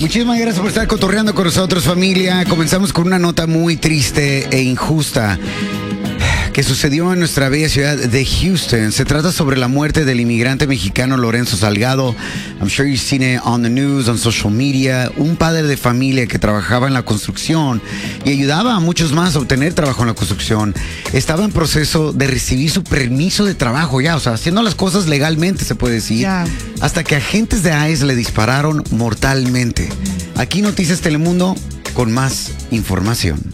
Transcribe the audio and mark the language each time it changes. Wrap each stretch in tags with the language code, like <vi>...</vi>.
<es>Muchísimas gracias por estar cotorreando con nosotros, familia. Comenzamos con una nota muy triste e injusta que sucedió en nuestra bella ciudad de Houston. Se trata sobre la muerte del inmigrante mexicano Lorenzo Salgado.</es> <en>I'm sure you've seen it on the news, on social media.</en> <es>Un padre de familia que trabajaba en la construcción y ayudaba a muchos más a obtener trabajo en la construcción. Estaba en proceso de recibir su permiso de trabajo ya, o sea, haciendo las cosas legalmente, se puede decir. Yeah. Hasta que agentes de ICE le dispararon mortalmente. Aquí Noticias Telemundo con más información.</es>